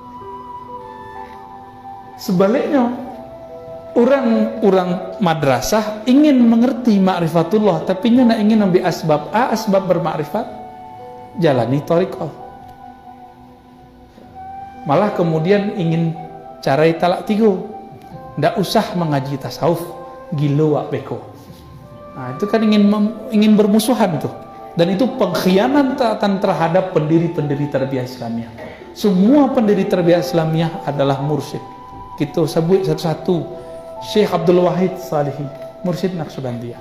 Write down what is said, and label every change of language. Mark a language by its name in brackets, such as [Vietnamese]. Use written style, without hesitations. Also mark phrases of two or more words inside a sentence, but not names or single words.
[Indonesian] Sebaliknya, orang madrasah ingin mengerti ma'rifatullah, tapi nya ingin ambil asbab bermakrifat, jalani thariqah. [Minangkabau] Malah kemudian ingin carai talak tigo, ndak usah mengaji tasawuf, gilo wak beko. [Indonesian] Nah, itu kan ingin bermusuhan tuh, dan itu pengkhianatan terhadap pendiri-pendiri tarbiyah Islamiyah. Semua pendiri tarbiyah Islamiyah adalah mursyid. Kita sebut satu-satu. Syekh Abdul Wahid Salihi, mursyid Naqsyabandiyah.